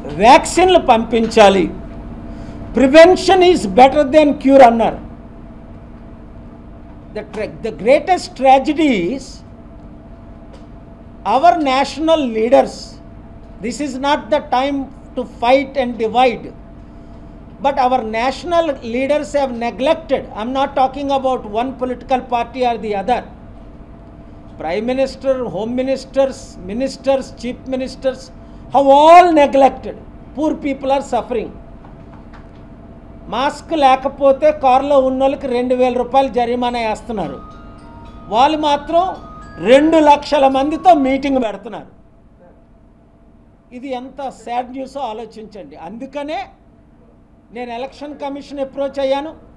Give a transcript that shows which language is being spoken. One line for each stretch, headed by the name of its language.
Telugu: వ్యాక్సిన్లు పంపించాలి.
English: prevention is better then cure
Telugu: అన్నారు.
English: The greatest tragedy is our national leaders. This is not the time to fight and divide. But our national leaders have neglected. I'm not talking about one political party or the other. Prime Minister, Home Ministers, Ministers, Chief Ministers have all neglected. Poor people are suffering.
Telugu: Mask లేకపోతే కారులో ఉన్నోళ్ళకి 2,000 రూపాయలు జరిమానా వేస్తున్నారు. వాళ్ళు మాత్రం 2 లక్షల మందితో meeting పెడుతున్నారు. ఇది ఎంత సాడ్ న్యూసో ఆలోచించండి. అందుకనే నేను ఎలక్షన్ కమిషన్ అప్రోచ్ అయ్యాను.